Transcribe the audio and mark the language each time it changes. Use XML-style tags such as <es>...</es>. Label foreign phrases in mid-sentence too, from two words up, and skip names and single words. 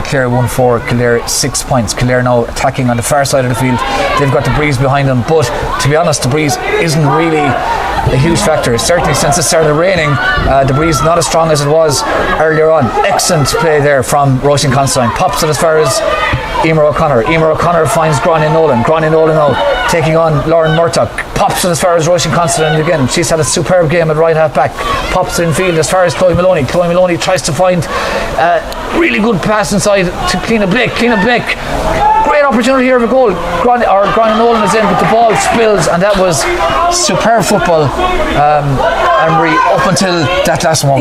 <en>Clare 1-4, Kildare 6 points. Kildare now attacking on the far side of the field. They've got the breeze behind them, but to be honest, the breeze isn't really a huge factor. Certainly since it started raining, the breeze not as strong as it was earlier on. Excellent play there from Roisin Considine. Pops it as far as Emer O'Connor. Emer O'Connor finds Gráinne Nolan. Gráinne Nolan now taking on Lauren Murtock. Pops it as far as Roisin Considine again. She's had a superb game at right half back. Pops it in field as far as Chloe Maloney. Chloe Maloney tries to find really good pass inside to Cliona Blake. Cliona Blake, great opportunity here of a goal. Gráinne Nolan is in, but the ball spills, and that was superb football, Anne-Marie, up until that last moment.</en>